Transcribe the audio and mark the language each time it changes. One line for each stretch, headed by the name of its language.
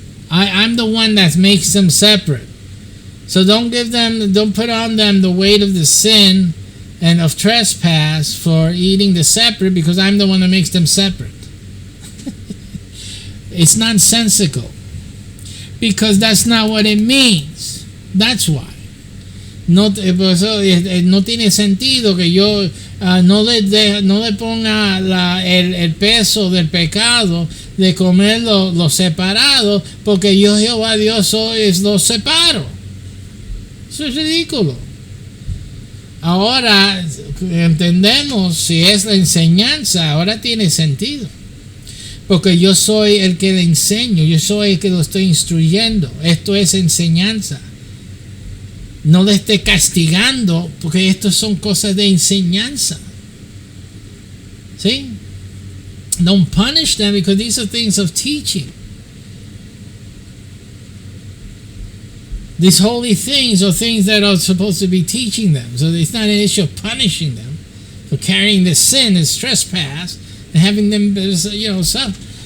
English: I'm the one that makes them separate. So don't put on them the weight of the sin and of trespass for eating the separate, because I'm the one that makes them separate. It's nonsensical. Because that's not what it means. That's why.
Spanish: No tiene sentido que yo no le ponga el peso del pecado de comer lo separado, porque yo, Jehová Dios, lo separo. Eso es ridículo. Ahora entendemos, si es la enseñanza, ahora tiene sentido. Porque yo soy el que le enseño, yo soy el que lo estoy instruyendo. Esto es enseñanza. No le esté castigando, porque esto son cosas de enseñanza. ¿Sí?
English: don't punish them, because these are things of teaching. These holy things are things that are supposed to be teaching them. So it's not an issue of punishing them for carrying the sin as trespass and having them, suffer.